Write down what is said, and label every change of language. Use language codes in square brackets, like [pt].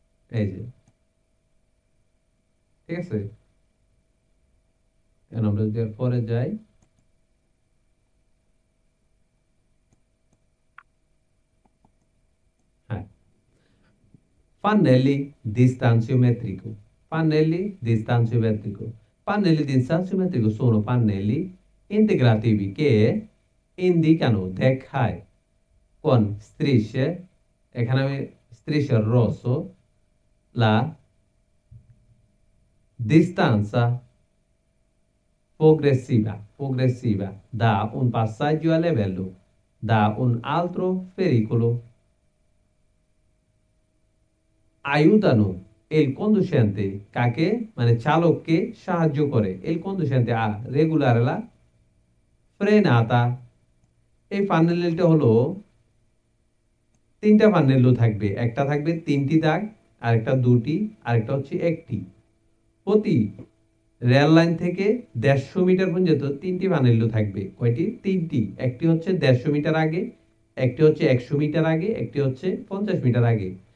[bn] এই যে, ঠিক আছে, এখন আমরা যদি পরে যাই, হ্যাঁ, pannelli distanziometrico. [it] Pannelli distanziometrico. Pannelli distanziometrico sono pannelli integrativi che indicano দেখায় con strisce, [bn] এখানে আমি [it] striscia rosso, la distanza progressiva da un passaggio a livello da un altro pericolo. Aiutano il conducente, [bn] কাকে মানে চালককে সাহায্য করে, [it] il conducente a regolare la frenata. [bn] এই ফানেলটা হলো তিনটা ফানেলও থাকবে, একটা থাকবে তিনটি দাগ, আরেকটা দুটি, আরেকটা হচ্ছে একটি। প্রতি রেল লাইন থেকে 150 মিটার পর্যন্ত তিনটি ফানেলও থাকবে। কয়টি? তিনটি। একটি হচ্ছে 150 মিটার আগে, একটি হচ্ছে 100 মিটার আগে, একটি হচ্ছে 50 মিটার আগে।